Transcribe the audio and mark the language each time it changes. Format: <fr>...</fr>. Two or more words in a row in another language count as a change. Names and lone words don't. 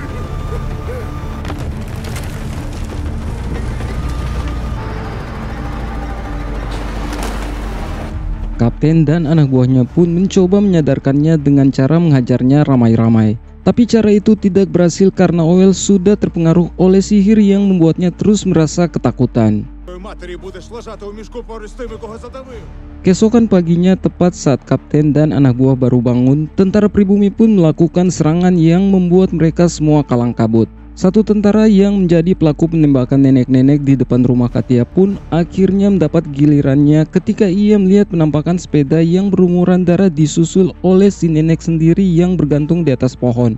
<id>Kapten dan anak buahnya pun mencoba menyadarkannya dengan cara menghajarnya ramai-ramai. Tapi cara itu tidak berhasil karena Owell sudah terpengaruh oleh sihir yang membuatnya terus merasa ketakutan.</id> <uk>матері будеш лежати у мішку поруч з тими, кого задавив.</uk> <id>Keesokan paginya, tepat saat Kapten dan anak buah baru bangun, tentara pribumi pun melakukan serangan yang membuat mereka semua kalang kabut. Satu tentara yang menjadi pelaku penembakan nenek-nenek di depan rumah Katia pun akhirnya mendapat gilirannya ketika ia melihat penampakan sepeda yang berlumuran darah disusul oleh si nenek sendiri yang bergantung di atas pohon.</id>